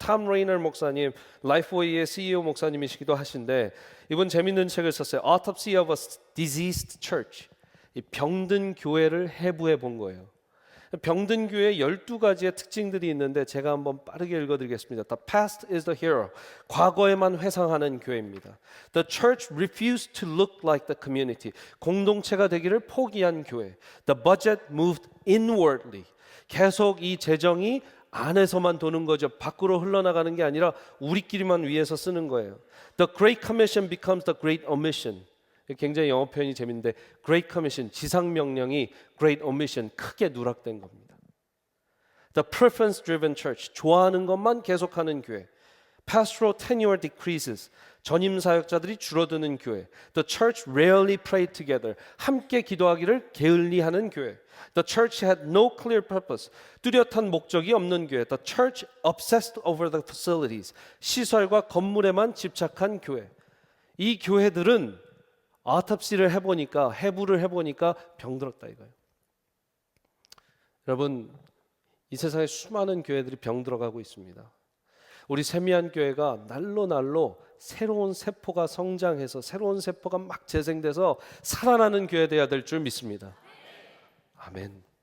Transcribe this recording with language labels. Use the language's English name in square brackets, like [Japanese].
[Korean] 탐 레이너 목사님, 라이프웨이의 CEO 목사님이시기도 하신데, 이분 재밌는 책을 썼어요. Autopsy of a Diseased Church, 이 병든 교회를 해부해 본 거예요. 병든 교회의 12가지의 특징들이 있는데 제가 한번 빠르게 읽어드리겠습니다. [English] The past is the hero, [Korean] 과거에만 회상하는 교회입니다. [English] The church refused to look like the community, [Korean] 공동체가 되기를 포기한 교회. [English] The budget moved inwardly, [Korean] 계속 이 재정이 안에서만 도는 거죠. 밖으로 흘러나가는 게 아니라 우리끼리만 위해서 쓰는 거예요. [English] The Great Commission becomes the Great Omission, [Korean] 굉장히 영어 표현이 재밌는데 Great Commission, 지상명령이 Great Omission, 크게 누락된 겁니다. [English] The Preference Driven Church, [Korean] 좋아하는 것만 계속하는 교회. [English] Pastoral tenure decreases, [Korean] 전임 사역자들이 줄어드는 교회. [English] The church rarely prayed together, [Korean] 함께 기도하기를 게을리하는 교회. [English] The church had no clear purpose, [Korean] 뚜렷한 목적이 없는 교회. [English] The church obsessed over the facilities, [Korean] 시설과 건물에만 집착한 교회. 이 교회들은 아토피를 해보니까, 해부를 해보니까 병들었다 이거예요. 여러분, 이 세상에 수많은 교회들이 병들어가고 있습니다. 우리 세미한 교회가 날로 새로운 세포가 성장해서 새로운 세포가 막 재생돼서 살아나는 교회 되어야 될 줄 믿습니다. 아멘.